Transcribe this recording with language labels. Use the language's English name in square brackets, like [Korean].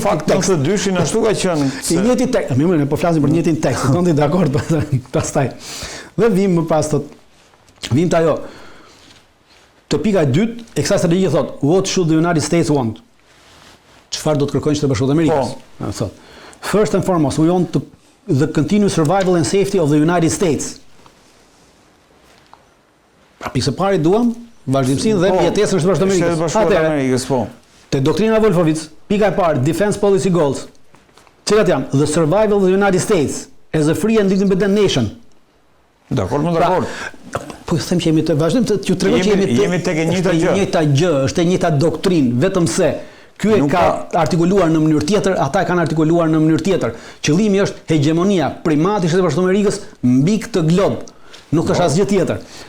[Albanian] fakt tekst të dyshin ashtu ka qenë. I njëjti tekst. Ne po flasim për njëjtin tekst. Do të dakord pastaj. Dhe vim më pas vim te ajo. Te pika e dytë, e kësaj strategjie thot, [English] what should the United States want? [Albanian] Çfarë do të kërkojnë Shteti Bashkuar të Amerikës? Thot. [English] First and foremost, we want the continued survival and safety of the United States. [Albanian] Pra pikë së pari duam vazhdimsinë dhe mjetesën e Shtetit Bashkuar të Amerikës, po. Te doktrina Wolfowitz, pika e parë, [English] defense policy goals. [Albanian] Cilat janë? [English] The survival of the United States as a free and independent nation. [Albanian] Dakor, më dakor. Po them që jemi të vazhdojmë të ju tregoj që jemi tek e njëjta gjë. Njëjta gjë, është e njëjta doktrinë, vetëm se ky e ka artikuluar në mënyrë tjetër, ata e kanë artikuluar në mënyrë tjetër. Qëllimi është hegemonia, primati i Shtetit Bashkuar të Amerikës mbi këtë glob. Nuk është asgjë tjetër.